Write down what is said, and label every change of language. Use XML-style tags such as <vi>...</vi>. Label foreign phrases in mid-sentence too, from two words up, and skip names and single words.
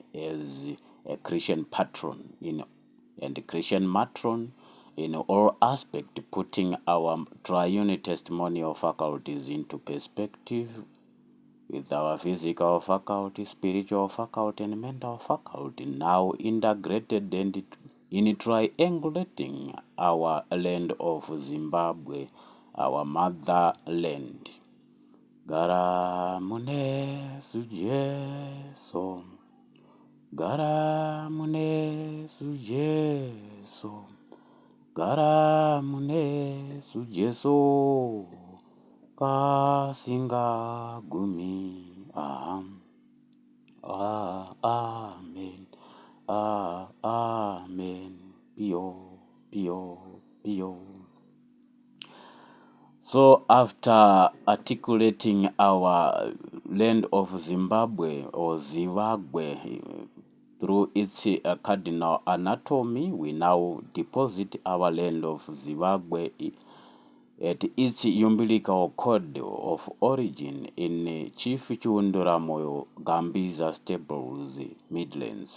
<en>as a Christian patron and a Christian matron in all aspects, putting our triune testimonial faculties into perspective with our physical faculty, spiritual faculty, and mental faculty now integrated and in triangulating our land of Zimbabwe, our motherland.</en> <sn>Gara mune sujeso, gara mune sujeso, gara mune sujeso, singa gumi aham. Amen. Amen. Pio, pio, pio.</sn> <en>So after articulating our land of Zimbabwe or Dzivaguru through its cardinal anatomy, we now deposit our land of Dzivaguru at its umbilical cord of origin in Chief Chiunduramoyo Gambiza Stables, Midlands.</en>